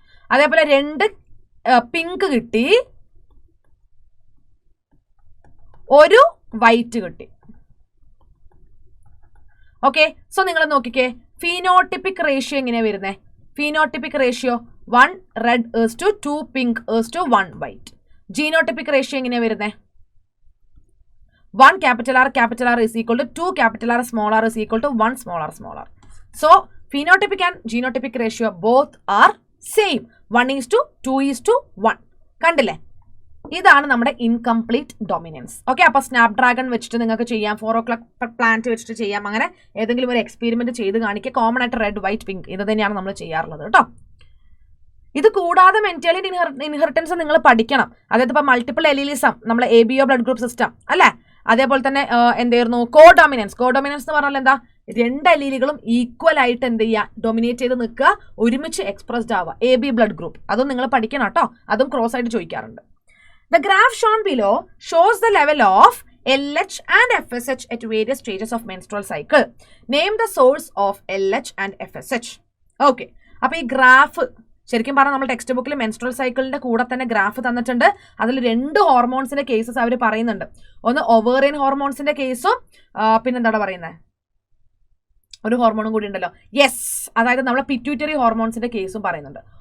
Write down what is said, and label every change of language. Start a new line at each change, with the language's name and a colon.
Malayalam: അതേപോലെ 2 പിങ്ക് കിട്ടി, 1 വൈറ്റ് കിട്ടി. ഓക്കെ, സോ നിങ്ങൾ നോക്കിക്കേ, ഫീനോട്ടിപ്പിക് റേഷ്യോ എങ്ങനെയാ വരുന്നത്?
English: Phenotypic ratio 1 red is to 2 pink is to 1 white.
Malayalam: Genotypic ratio എങ്ങനെയാ വരുന്നത്?
English: 1 capital R is equal to 2 capital R small R is equal to 1 small R. So phenotypic and genotypic ratio both are same.
Malayalam: 1:2:1. കണ്ടില്ലേ? ഇതാണ് നമ്മുടെ incomplete dominance. Okay, അപ്പൊ സ്നാപ് dragon വെച്ചിട്ട് നിങ്ങൾക്ക് ചെയ്യാം, 4 o'clock plant വെച്ചിട്ട് ചെയ്യാം. അങ്ങനെ ഏതെങ്കിലും ഒരു എക്സ്പെരിമെന്റ് ചെയ്ത് കാണിക്കുക. കോമൺ ആയിട്ട് റെഡ് വൈറ്റ് പിങ്ക് ഇത് തന്നെയാണ് നമ്മൾ ചെയ്യാറുള്ളത് കേട്ടോ. ഇത് കൂടാതെ മെന്റേലിയൻ ഇൻഹെറിറ്റൻസ് നിങ്ങൾ പഠിക്കണം. അതായത് ഇപ്പൊ മൾട്ടിപ്പിൾ എലീലിസം, നമ്മളെ ABO ബ്ലഡ് ഗ്രൂപ്പ് സിസ്റ്റം അല്ലെ. അതേപോലെ തന്നെ എന്തായിരുന്നു കോഡോമിനൻസ് എന്ന് പറഞ്ഞാൽ എന്താ? 2 അലീലുകളും ഈക്വൽ ആയിട്ട് എന്ത് ചെയ്യുക, ഡൊമിനേറ്റ് ചെയ്ത് നിൽക്കുക, ഒരുമിച്ച് എക്സ്പ്രസ്ഡ് ആവുക. AB ബ്ലഡ് ഗ്രൂപ്പ് അതും നിങ്ങൾ പഠിക്കണം കേട്ടോ. അതും ക്രോസ് ആയിട്ട് ചോദിക്കാറുണ്ട്.
English: The graph shown below shows the level of LH and FSH at various stages of menstrual cycle. Name the source of LH and FSH.
Malayalam: Okay, അപ്പോൾ ഈ ഗ്രാഫ് ശരിക്കും പറഞ്ഞാൽ നമ്മൾ ടെക്സ്റ്റ് ബുക്കിൽ മെൻസ്ട്രൽ സൈക്കിളിന്റെ കൂടെ തന്നെ ഗ്രാഫ് തന്നിട്ടുണ്ട്. അതിൽ 2 ഹോർമോൺസിന്റെ കേസസ് അവർ പറയുന്നുണ്ട്. ഒന്ന് ഒവേറിയൻ ഹോർമോൺസിന്റെ കേസും പിന്നെന്താണ് പറയുന്നത്, ഒരു ഹോർമോണും കൂടി ഉണ്ടല്ലോ, യെസ്, അതായത് നമ്മളെ പിറ്റ്യൂട്ടറി ഹോർമോൺസിന്റെ കേസും പറയുന്നുണ്ട്.